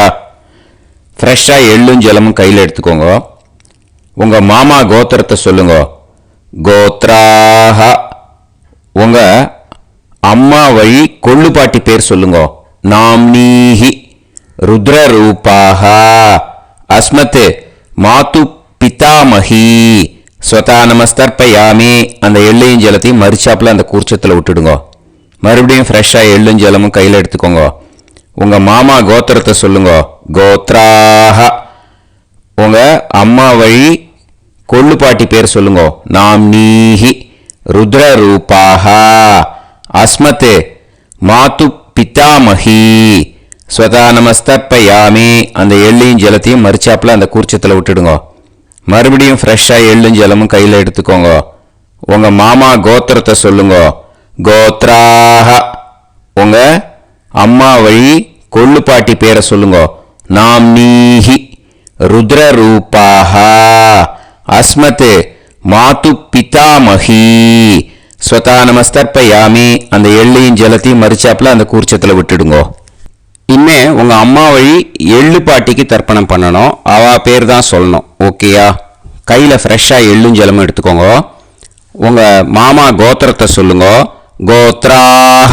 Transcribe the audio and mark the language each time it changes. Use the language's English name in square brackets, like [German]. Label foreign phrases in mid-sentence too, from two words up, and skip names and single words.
[Tamil] ஃப்ரெஷ்ஷாக எள்ளும் ஜலமும் கையில் எடுத்துக்கோங்க. உங்கள் மாமா கோத்திரத்தை சொல்லுங்க. கோத்ராஹ. உங்கள் அம்மா வழி கொள்ளு பாட்டி பேர் சொல்லுங்க. [Sanskrit] नाम्नीः रुद्ररूपाः अस्मत् मातृ पितामही स्वधा नमस्तर्पयामि [Tamil] அந்த எள்ளையும் ஜலத்தையும் மறுச்சாப்புல அந்த கூர்ச்சத்தில் விட்டுடுங்க. மறுபடியும் ஃப்ரெஷ்ஷாக எள்ளும் ஜலமும் கையில் எடுத்துக்கோங்க. உங்கள் மாமா கோத்திரத்தை சொல்லுங்க. கோத்ராஹ. உங்கள் அம்மா வழி கொள்ளு பாட்டி பேர் சொல்லுங்க. [Sanskrit] नाम्नीः रुद्ररूपाः अस्मत् मातृ पितामही स्वधा नमस्तर्पयामि [Tamil] அந்த எள்ளையும் ஜலத்தையும் மறுச்சாப்புல அந்த கூர்ச்சத்தில் விட்டுடுங்க. மறுபடியும் ஃப்ரெஷ்ஷாக எள்ளும் ஜலமும் கையில் எடுத்துக்கோங்க. உங்கள் மாமா கோத்திரத்தை சொல்லுங்க. கோத்ராஹ. உங்கள் அம்மா வழி கொள்ளு பாட்டி பேரை சொல்லுங்க. [Sanskrit] नाम्नीः रुद्ररूपाः अस्मत् मातृ पितामही स्वधा नमस्तर्पयामि [Tamil] அந்த எள்ளையும் ஜலத்தையும் மறுச்சாப்புல அந்த கூர்ச்சத்தில் விட்டுடுங்க. இனிமே உங்கள் அம்மா வழி எள்ளு பாட்டிக்கு தர்ப்பணம் பண்ணணும். அவா பேர் தான் சொல்லணும். ஓகேயா? கையில் ஃப்ரெஷ்ஷாக எள்ளும் ஜலமும் எடுத்துக்கோங்க. உங்கள் மாமா கோத்திரத்தை சொல்லுங்க. கோத்ராஹ.